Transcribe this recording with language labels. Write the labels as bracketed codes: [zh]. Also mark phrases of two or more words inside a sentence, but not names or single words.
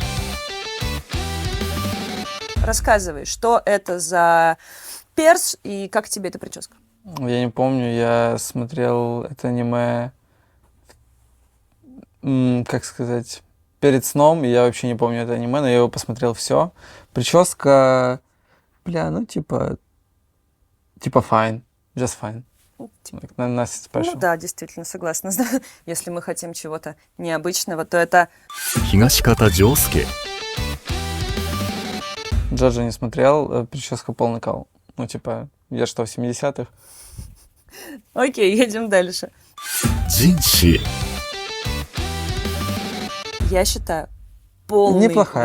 [ru] Рассказывай, что это за перс и как тебе эта прическа? Я не помню, я смотрел это аниме, как сказать, перед сном, и я вообще не помню это аниме, но я его посмотрел все. Прическа, бля, ну типа [en] fine, just fine. Like, nothing special. [ru] Ну да, действительно, согласна. Если мы хотим чего-то необычного, то это... 東方丈介 Джоджо не смотрел, прическа полный кал. Ну типа, я что, в 70-х? Окей, едем дальше. 人志 Я считаю, полный Неплохая,